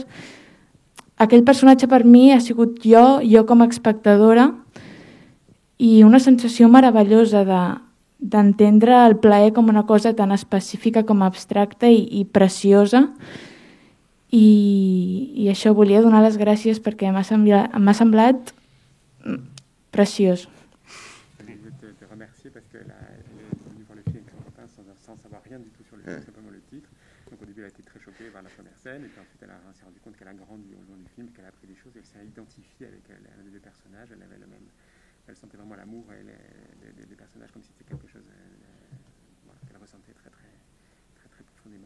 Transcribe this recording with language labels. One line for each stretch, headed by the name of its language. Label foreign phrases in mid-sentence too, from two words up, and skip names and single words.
Catalan: Aquell personatge per mi ha sigut jo com a espectadora, i una sensació meravellosa d'entendre el plaer com una cosa tan específica com abstracta i preciosa. I això, volia donar les gràcies perquè m'ha semblat preciós.
French: te remercier parce qu'elle est venue voir le film sans savoir rien du tout sur le film, simplement le titre. Donc au début, elle a été très choquée par la première scène, et puis ensuite, elle s'est rendue compte qu'elle a grandi au long du film, qu'elle a appris des choses, et elle s'est identifiée avec l'un des deux personnages. Elle avait elle sentait vraiment l'amour des personnages, comme si c'était quelque chose qu'elle ressentait très, très, très, très profondément.